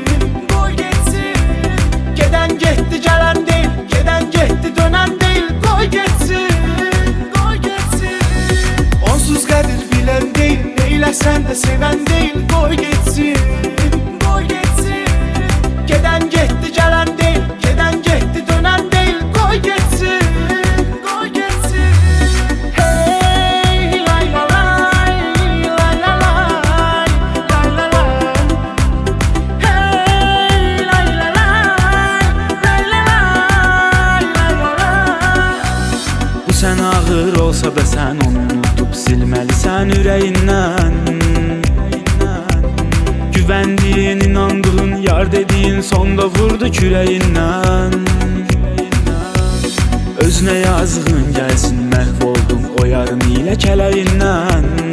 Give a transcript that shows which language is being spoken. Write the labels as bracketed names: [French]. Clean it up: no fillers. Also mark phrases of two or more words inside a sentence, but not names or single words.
[Azerbaijani] Gedən getdi, gələn deyil, gedən getdi, dönən deyil, qoy getsin. Onsuz qədir bilən deyil, neyləsən də sevən deyil, qoy getsin. Gedən getdi, gələn deyil, gedən getdi, dönən deyil, qoy getsin. Hey lay la lay, lay la lay, lay la lay. Hey lay la lay, lay la lay, lay la lay. Bu sən ağır olsa da sən onu unutub silməlisən ürəyindən. [Turkish] Güvendiğin, inandığın, yar dediğin sonda vurdu küreğinden. Özüne yazığın gelsin, [Azerbaijani] məhvoldum o yarın ile kələyindən.